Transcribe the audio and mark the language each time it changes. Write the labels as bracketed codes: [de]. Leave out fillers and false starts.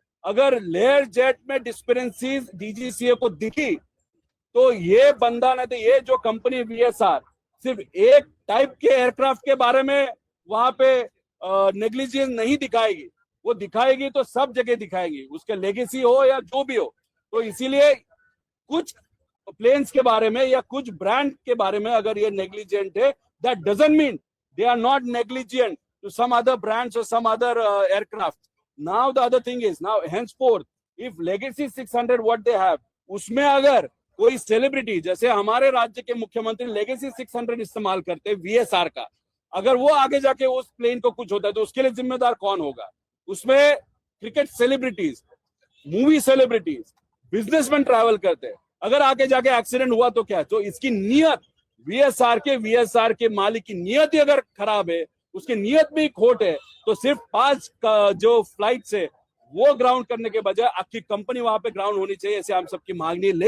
[hi] अगर layer jet में डिस्पेंसीज DGCA को दिखी तो ये बंदा नहीं, तो ये जो कंपनी वीएसआर सिर्फ एक टाइप के एयरक्राफ्ट के बारे में वहां पे नेग्लिजेंस नहीं दिखाएगी, वो दिखाएगी तो सब जगह दिखाएगी, उसके लेगेसी हो या जो भी हो। तो इसीलिए कुछ प्लेन्स के बारे में या कुछ ब्रांड के बारे में अगर ये नेग्लिजेंट है, [en] that doesn't mean they are not negligent to some other brands or some other aircraft. Now the other thing is, now henceforth if Legacy 600 what they have, [hi] उसमें अगर कोई सेलिब्रिटी, जैसे हमारे राज्य के मुख्यमंत्री Legacy 600 इस्तेमाल करते हैं वीएसआर का, अगर वो आगे जाके उस प्लेन को कुछ होता है तो उसके लिए जिम्मेदार कौन होगा? उसमें cricket celebrities, movie celebrities, businessman travel करते हैं, अगर आगे जाके एक्सीडेंट हुआ तो क्या? तो इसकी नियत वीएसआर के मालिक की नियत ही अगर खराब है, उसकी नियत में ही खोट है, तो सिर्फ 5 जो फ्लाइट से वो ग्राउंड करने के बजाय आपकी कंपनी वहां पे ग्राउंड होनी चाहिए, ऐसे हम सबकी मांगनी है।